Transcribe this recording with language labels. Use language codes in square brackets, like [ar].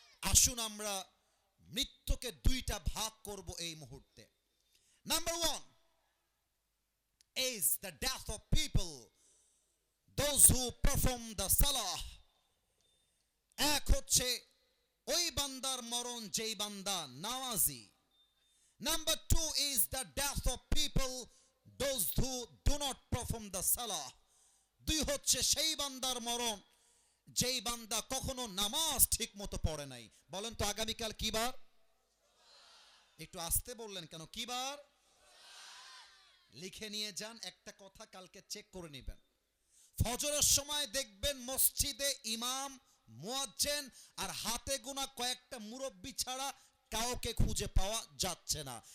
[bn] আসুন আমরা মৃত্যুকে 2টা ভাগ করব এই মুহূর্তে। [en] Number 1 is the death of people, those who perform the salah. [bn] এক হচ্ছে ওই বান্দার মরণ যেই বান্দা নামাজি। [en] Number 2 is the death of people, those who do not perform the salah. [bn] 2 হচ্ছে সেই বান্দার মরণ যেই বান্দা কখনো নামাজ ঠিক মতো পড়ে নাই। বলেন তো আগামীকাল কি বার? একটু আস্তে বললেন কেন? কি বার? লিখে নিয়ে যান, একটা কথা কালকে চেক করে নেবেন। ফজরের সময় দেখবেন মসজিদে ইমাম, মুয়াজ্জিন আর হাতে গোনা কয়েকটা মুরব্বি ছাড়া কাউকে খুঁজে পাওয়া যাচ্ছে না।